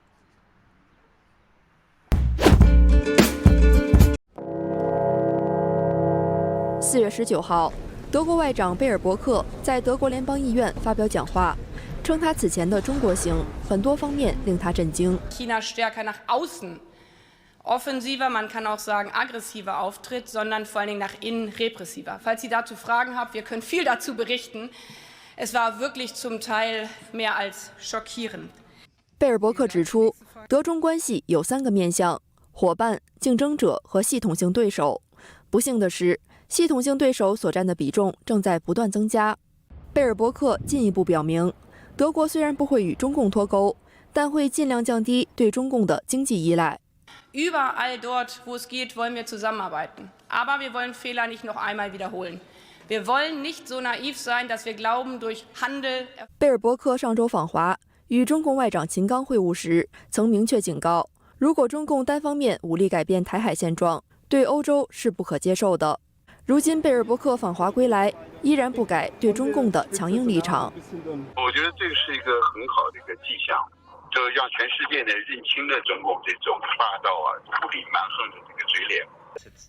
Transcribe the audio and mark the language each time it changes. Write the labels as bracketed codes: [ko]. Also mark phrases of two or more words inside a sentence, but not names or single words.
[zh] 4 月19号，德国外长贝尔伯克在德国联邦议院发表讲话，称他此前的中国行很多方面令他震惊。 [de] China stärker nach außen, offensiver, man kann auch sagen aggressiver auftritt, sondern vor allen Dingen nach innen repressiver. Falls Sie dazu Fragen haben, wir können viel dazu berichten. Es war wirklich zum Teil mehr als schockierend. [zh] 贝尔伯克指出，德中关系有3个面向：伙伴、竞争者和系统性对手。不幸的是，系统性对手所占的比重正在不断增加。贝尔伯克进一步表明，德国虽然不会与中共脱钩，但会尽量降低对中共的经济依赖。 [de] Überall dort, wo es geht, wollen wir zusammenarbeiten. Aber wir wollen Fehler nicht noch einmal wiederholen. Wir wollen nicht so naiv sein, dass wir glauben, durch Handel. [zh] 贝尔伯克上周访华，与中共外长秦刚会晤时，曾明确警告，如果中共单方面武力改变台海现状，对欧洲是不可接受的。如今贝尔伯克访华归来，依然不改对中共的强硬立场。我觉得这个是一个很好的一个迹象，就让全世界呢认清了中共这种霸道无理蛮横的这个嘴脸。